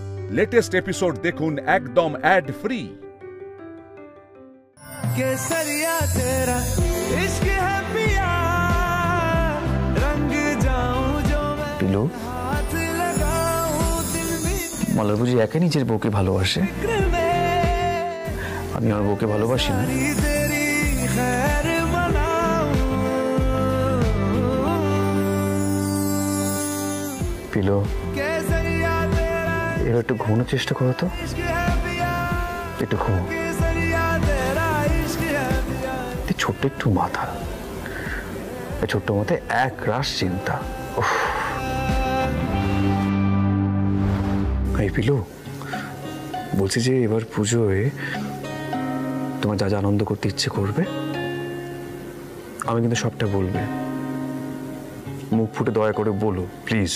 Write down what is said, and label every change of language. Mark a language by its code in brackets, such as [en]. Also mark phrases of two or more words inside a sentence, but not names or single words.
[en] latest episode [bn] দেখুন একদম [en] ad free. [hi] केसरिया तेरा इश्क है पिया, रंग जाऊं जो मैं पिलो हाथ लगाऊं दिल भी [bn] মলার বুঝি একা নিজের বউকে ভালোবাসে, আমি আমার বউকে ভালোবাসি না। [hi] तेरी खैर मनाऊं। [bn] পিলো [hi] केसरिया तेरा [bn] এবার একটু ঘুমানোর চেষ্টা করো তো, [hi] इश्क है पिया, [bn] একটু ঘুমো। [hi] केसरिया तेरा इश्क है पिया। [bn] ছোট্ট একটু মাথা, এই ছোট্ট মাথায় এক রাশ চিন্তা। উফ। এই পিলো, বলছি যে এবার পুজোয় তোমার যা যা আনন্দ করতে ইচ্ছে করবে আমি কিন্তু সবটা বলবে, মুখ ফুটে দয়া করে বলো প্লিজ।